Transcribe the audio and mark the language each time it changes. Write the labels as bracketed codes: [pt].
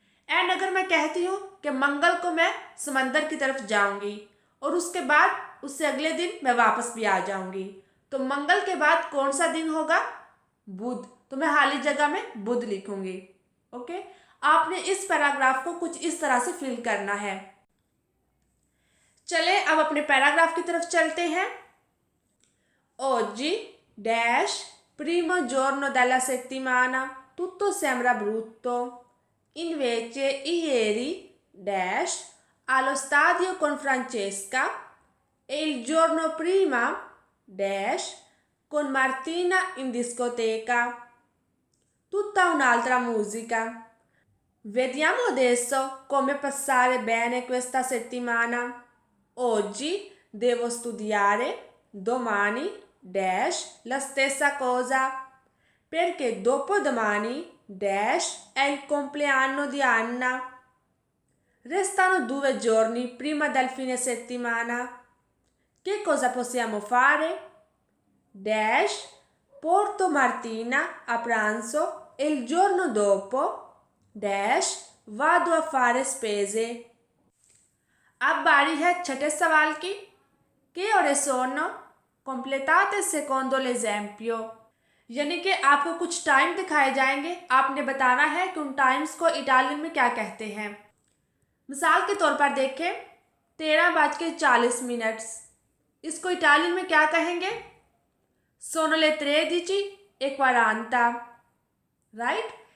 [hi] And अगर मैं कहती हूँ कि मंगल को मैं समंदर की तरफ जाऊंगी और उसके बाद उससे अगले दिन मैं वापस भी आ जाऊंगी, तो मंगल के बाद कौन सा दिन होगा, बुध, तो मैं खाली जगह में बुध लिखूंगी। ओके, आपने इस पैराग्राफ को कुछ इस तरह से फिल करना है। चले अब अपने पैराग्राफ की तरफ चलते हैं। [it] Oggi डैश primo giorno della settimana tutto sembra brutto, invece ieri dash allo stadio con Francesca e il giorno prima dash con Martina in discoteca, tutta un'altra musica. Vediamo adesso come passare bene questa settimana. Oggi devo studiare, domani dash la stessa cosa, perché dopodomani dash è il compleanno di Anna. Restano 2 giorni prima del fine settimana. Che cosa possiamo fare? Dash porto Martina a pranzo e il giorno dopo dash vado a fare spese. [hi] अब बारी है छठे सवाल की। [it] Che ore sono? Completate secondo l'esempio, [hi] यानी कि आपको कुछ टाइम दिखाए जाएंगे, आपने बताना है कि उन टाइम्स को इटालियन में क्या कहते हैं। मिसाल के तौर पर देखें, 13:40, इसको इटालियन में क्या कहेंगे, [it] sono le 13:40, [hi] राइट।